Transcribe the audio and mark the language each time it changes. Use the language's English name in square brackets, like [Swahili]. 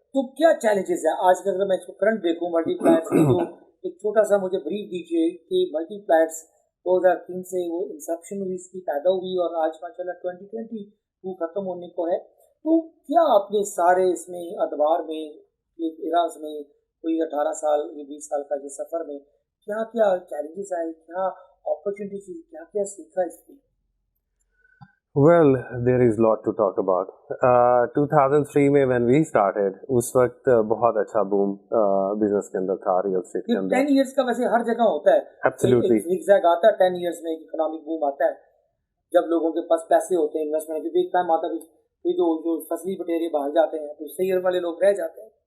[Urdu] تو کیا چیلنجز ہیں آج کل؟ اگر میں اس کو کرنٹ دیکھوں ملٹی پلائرس کی, جو ایک چھوٹا سا مجھے بریف دیجیے کہ ملٹی پلائرس 2003 سے وہ انسیپشن ہوئی, اس کی پیدا ہوئی, اور آج ماشاء اللہ 2022 ختم ہونے کو ہے. تو کیا آپ نے سارے اس میں ادوار میں, ایراز میں, کوئی 18 سال یا 20 سال کا یہ سفر میں کیا کیا چیلنجز آئے, کیا اپرچونیٹیز, کیا کیا سیکھا اس کی؟ [English] Well, there is lot to talk about. [Urdu] 2003 میں [English] when we started, [Urdu] اس وقت بہت اچھا بوم بزنس کے اندر تھا, ریئل اسٹیٹ کے اندر. 10 ایئرس کا ویسے ہر جگہ ہوتا ہے. [English] Absolutely. [Urdu] ایک زیگ آتا ہے 10 ایئرس میں, اکنامک بوم آتا ہے جب لوگوں کے پاس پیسے ہوتے ہیں, انویسٹمنٹ بھی ایک ٹائم آتا ہے, پھر جو فصلی بٹیرے باہر جاتے ہیں تو صحیح والے لوگ رہ جاتے ہیں.